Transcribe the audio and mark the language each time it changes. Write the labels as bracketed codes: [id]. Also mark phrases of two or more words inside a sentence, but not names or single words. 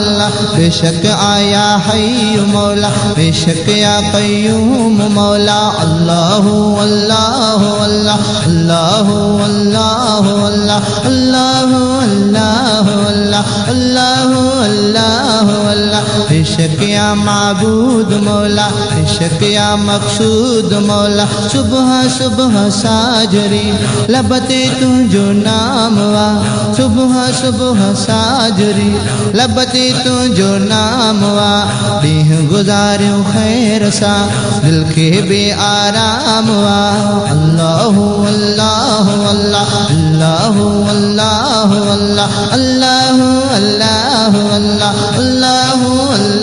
[sd] बेशक आया हय्यु मौला बेशक [ar] يا قيوم [sd] मौला अल्लाह अल्लाह अल्लाह अल्लाह अल्लाह अल्लाह अल्लाह अल्लाह अल्लाह अल्लाह अल्लाह अल्लाह बेशक [ar] يا معبود [sd] मौला बेशक या मक़सूद मौला सुबह सुबह साजरी लबते तुझो नाम वा सुबह सुबह साजरी लबते तुझो नाम वा दीह गुजारूं खैर सा दिल के बेआराम वा अल्लाह अल्लाह अल्लाह अल्लाह अल्लाह अल्लाह अल्लाह अल्लाह अल्लाह अल्लाह